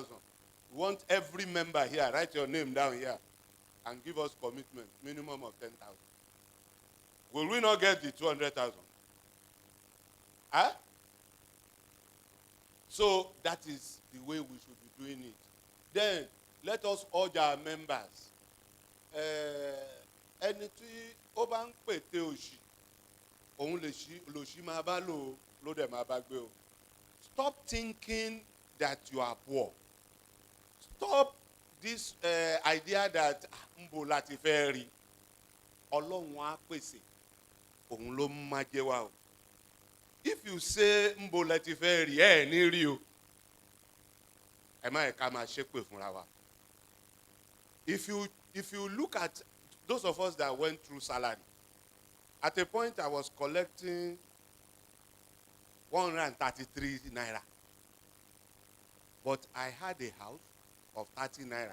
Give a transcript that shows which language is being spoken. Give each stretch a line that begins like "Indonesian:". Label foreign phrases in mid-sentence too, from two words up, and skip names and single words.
English: We want every member here, write your name down here, and give us commitment, minimum of 10,000. Will we not get the 200,000? Huh? So that is the way we should be doing it. Then let us urge our members.
Yoruba: Ẹni tí ó bá ń pète òṣì, òun lòṣì máa bá lò ló dẹ̀ máa bá gbé o.
English: Stop thinking that you are poor. Stop this idea that
Yoruba: mbo láti fẹ́ rí. Ọlọ́run á pèsè, òun ló máa jẹ́ wa o.
English: If you say
Yoruba: mbo láti fẹ́ rí, ẹ̀ ní rí o. Ẹ má yẹ ká máa ṣépè fúnra wa.
English: If you look at those of us that went through salary, at a point I was collecting 133 naira. But I had a house of 30 naira.